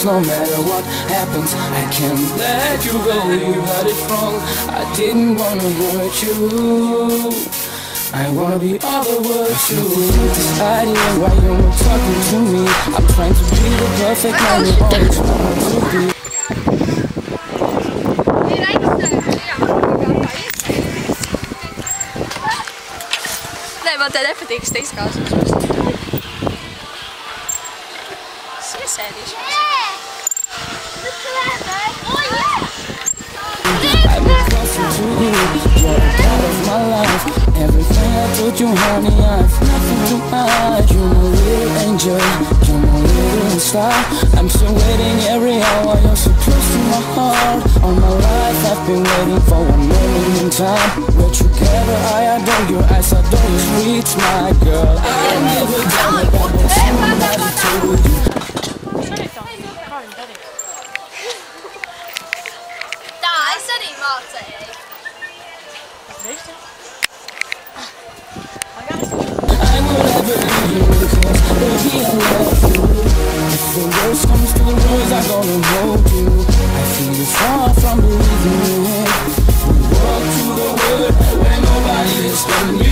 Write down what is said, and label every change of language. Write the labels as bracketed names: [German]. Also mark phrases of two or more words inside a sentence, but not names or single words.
[English] No matter what happens, I can't let you go. You got it wrong, I didn't wanna hurt you. I wanna be all the world to this idea why you're not talking to me. I'm trying to be the perfect man you always wanted to be. [Latvian] Nē, man te nepatīk, es tiks kāds. Es iesēdīšos. [English] I've been closer to you, you're a part of my life. Everything I told you, honey, I've nothing to hide. You're my little angel, you're my little star. I'm still waiting every hour, you're so close to my heart. All my life I've been waiting for one moment in time. We're together, I adore your eyes, adore your sweet smile, girl. I'll never doubt about what somebody told you. [Latvian] Tā, es arī mācēju. [English] I will never leave you because baby I love you. If the worst comes to the worst, I'm gonna hold you. I feel you far from believing it. We walk through the world where nobody has been before.